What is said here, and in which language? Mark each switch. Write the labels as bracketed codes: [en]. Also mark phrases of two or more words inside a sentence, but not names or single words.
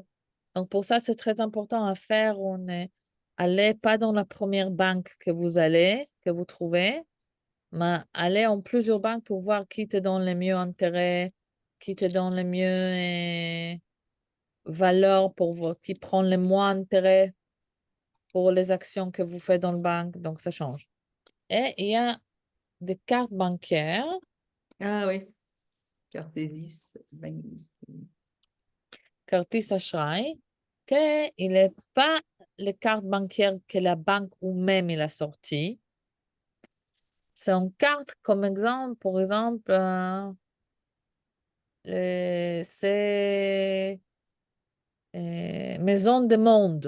[fr] Donc, pour ça, c'est très important à faire. Allez pas dans la première banque que vous trouvez, mais allez en plusieurs banques pour voir qui te donne les mieux intérêts, qui te donne les mieux valeurs qui prend les moins intérêts pour les actions que vous faites dans le banque. Donc, ça change. Et il y a des cartes bancaires, Ah oui, Cartésis. [he] כרטיס אשראי, [fr] qu'il n'est pas les cartes bancaires que la banque ou même il a sorties. C'est une carte, comme exemple, par exemple, c'est Maison du Monde.